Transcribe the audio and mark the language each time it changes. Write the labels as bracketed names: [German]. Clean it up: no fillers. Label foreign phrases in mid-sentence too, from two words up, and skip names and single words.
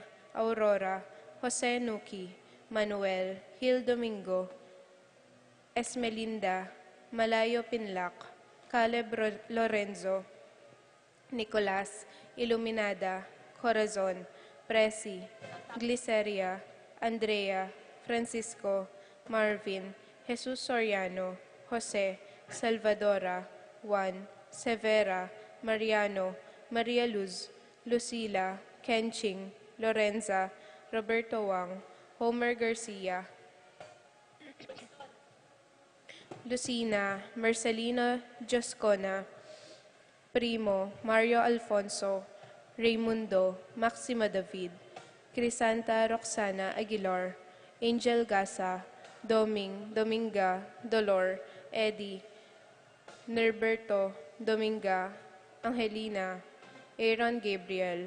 [Filipino] Aurora, Jose Nuki, Manuel, Hil Domingo, Esmelinda, Malayo Pinlac, Caleb Lorenzo, Nicolas, Iluminada, Corazon, Presi, Gliceria, Andrea, Francisco, Marvin, Jesus Soriano, Jose, Salvadora, Juan, Severa, Mariano, Maria Luz, Lucila, Kenching, Lorenza, Roberto Wang, Homer Garcia, Lucina, Marcelino Joscona, Primo, Mario Alfonso, Raimundo, Maxima David, Crisanta Roxana Aguilar, Angel Gasa, Doming, Dominga, Dolor, Eddie, Norberto, Dominga, Angelina, Aaron Gabriel,